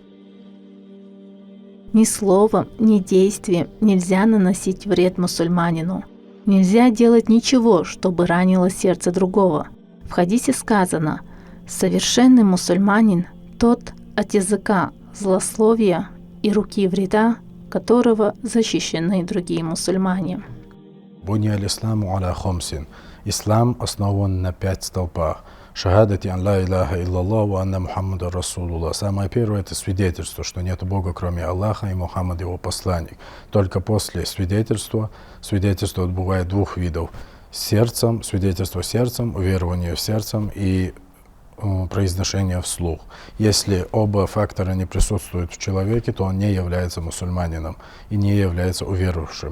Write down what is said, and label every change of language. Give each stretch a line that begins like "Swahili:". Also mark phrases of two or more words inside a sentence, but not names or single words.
Russian: Ни словом, ни действием нельзя наносить вред мусульманину. Нельзя делать ничего, чтобы ранило сердце другого. В хадисе сказано: совершенный мусульманин тот, от языка злословия и руки вреда которого защищены другие мусульмане.
Arabic: بني الإسلام على خمس.
Russian: Ислам основан на 5 столпах.
Arabic: شهادة أن لا إله إلا الله وأن محمدا رسول الله.
Russian: Самое первое — это свидетельство, что нет Бога, кроме Аллаха, и Мухаммад его посланник. Только после свидетельства бывает 2 видов: сердцем, свидетельство сердцем, уверование в сердцем и произношение вслух. Если оба фактора не присутствуют в человеке, то он не является мусульманином и не является уверовавшим.